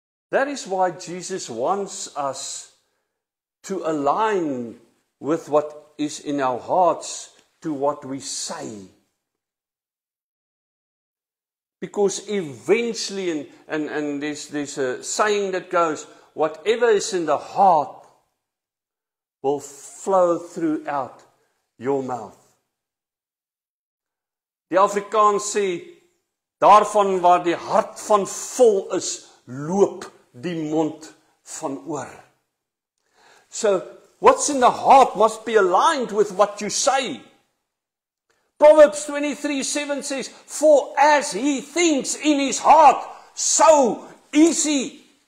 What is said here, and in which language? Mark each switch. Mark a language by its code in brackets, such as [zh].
[en] That is why Jesus wants us to align with what is in our hearts to what we say. Because eventually, and there's a saying that goes, whatever is in the heart will flow throughout your mouth. [af] Die Afrikaans sê, daarvan waar die hart van vol is, loop die mond van oor. [en] So, what's in the heart must be aligned with what you say. Proverbs 23:7 says, for as he thinks in his heart, so is he.